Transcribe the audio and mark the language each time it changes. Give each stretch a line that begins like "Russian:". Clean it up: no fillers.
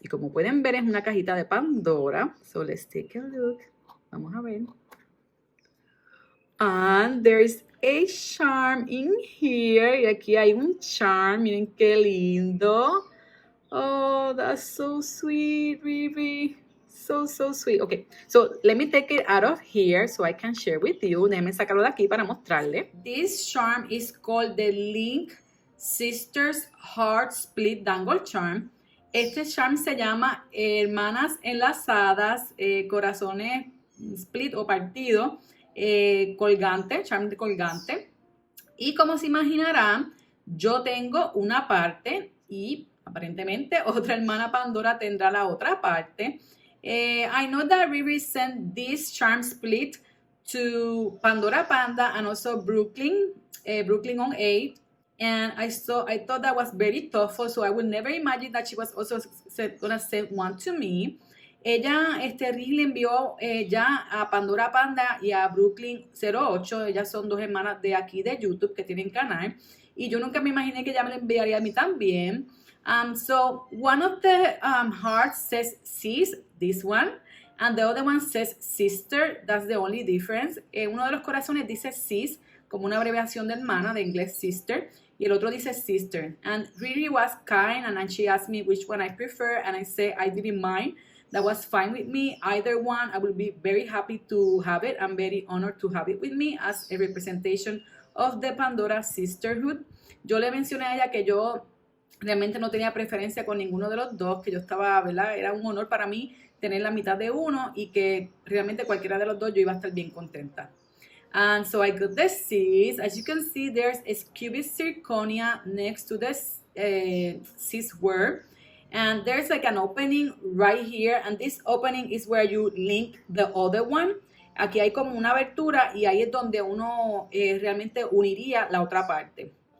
Spanish: Y como pueden ver, es una cajita de Pandora.
English: So let's take a look.
Spanish: Vamos a ver.
English: And there's a charm in here.
Spanish: Y aquí hay un charm. Miren qué lindo.
English: Oh, that's so sweet, Riri. So sweet. Okay, so let me take it out of here so I can share with you.
Spanish: Déjenme sacarlo de aquí para mostrarle.
English: This charm is called the Link Sisters Heart Split Dangle Charm.
Spanish: Este charm se llama Hermanas Enlazadas, Corazones Split o Partido, colgante, charm de colgante. Y como se imaginarán, yo tengo una parte y aparentemente otra hermana Pandora tendrá la otra parte.
English: I know that Riri sent this charm split to Pandora Panda and also Brooklyn on 8. And I thought that was very thoughtful, so I would never imagine that she was also gonna send one to me.
Spanish: Ella, Riri le envió ya a Pandora Panda y a Brooklyn 08. Ellas son dos hermanas de aquí de YouTube que tienen canal. Y yo nunca me imaginé que ella me la enviaría a mí también.
English: So one of the hearts says sis, this one, and the other one says sister. That's the only difference.
Spanish: Uno de los corazones dice sis, como una abreviación de hermana, de inglés sister, y el otro dice sister.
English: And Riri was kind, and then she asked me which one I prefer, and I said I didn't mind. That was fine with me. Either one, I will be very happy to have it. I'm very honored to have it with me as a representation of the Pandora Sisterhood.
Spanish: Yo le mencioné a ella que yo realmente no tenía preferencia con ninguno de los dos, que yo estaba, ¿verdad? Era un honor para mí tener la mitad de uno y que realmente cualquiera de los dos yo iba a estar bien contenta.
English: And so I got the sis. As you can see, there's a cubic zirconia next to the sis word. And there's like an opening right here. And this opening is where you link the other one.
Spanish: Aquí hay como una abertura y ahí es donde uno realmente uniría la otra parte.